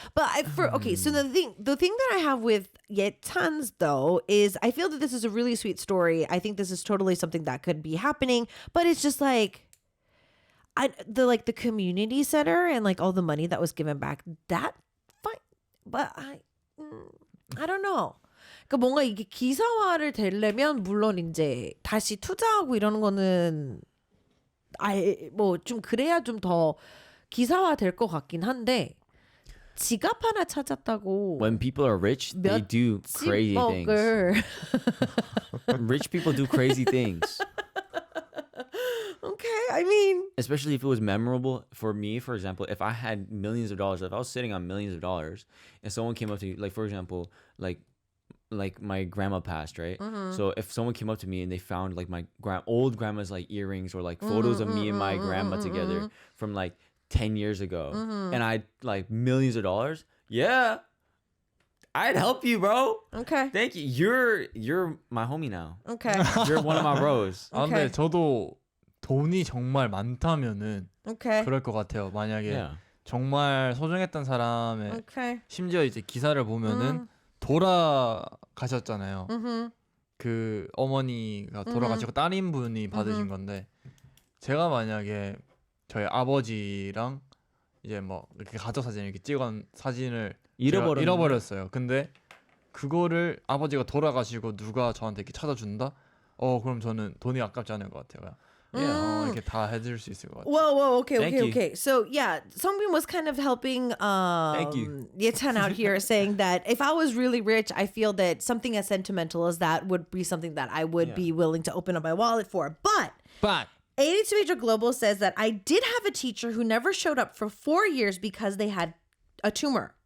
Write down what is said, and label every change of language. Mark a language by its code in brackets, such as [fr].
[en] But so the thing that I have with Yetan's though is I feel that this is a really sweet story. I think this is totally something that could be happening, but it's just like the community center and like all the money that was given back, that fine. But I don't know. [ko] 그러니까 뭔가 이게 기사화를 되려면 물론 이제 다시 투자하고 이러는 거는 뭐 좀 그래야 좀 더 기사화 될 것 같긴 한데 지갑 하나 찾았다고 [en] When people are rich, they do crazy things. [ko] 몇십억을 [en] Rich people do crazy things. Okay, I mean, Especially if it was memorable. For me, for example, if I had millions of dollars, if I was sitting on millions of dollars and someone came up to you, like for example, like my grandma passed, right? So if someone came up to me and they found like my old grandma's like earrings or like photos of me and my grandma together from like 10 years ago and I like millions of dollars, yeah, I'd help you, bro. okay, Thank you. You're my homie now. okay, You're one of my bros. 아 오케이. [ko] 근데 저도 돈이 정말 많다면은 [en] okay, [ko] 그럴 것 같아요. 만약에 [en] Yeah. [ko] 정말 소중했던 사람의 [en] okay. [ko] 심지어 이제 기사를 보면은 돌아가셨잖아요. 그 어머니가 돌아가시고 따님분이 받으신 건데 제가 만약에 저희 아버지랑 이제 뭐 이렇게 가족 사진 이렇게 찍은 사진을 제가 잃어버렸어요. 근데 그거를 아버지가 돌아가시고 누가 저한테 이렇게 찾아준다? 그럼 저는 돈이 아깝지 않을 것 같아요. 이렇게 다 해줄 수 있을 것 같아요. [en] Whoa, okay, Thank okay, you. okay. So yeah, Songbin was kind of helping Thank you. Yetan out here, saying that if I was really rich, I feel that something as sentimental as that would be something that I would be willing to open up my wallet for. But 82 Major Global says that I did have a teacher who never showed up for 4 years because they had a tumor.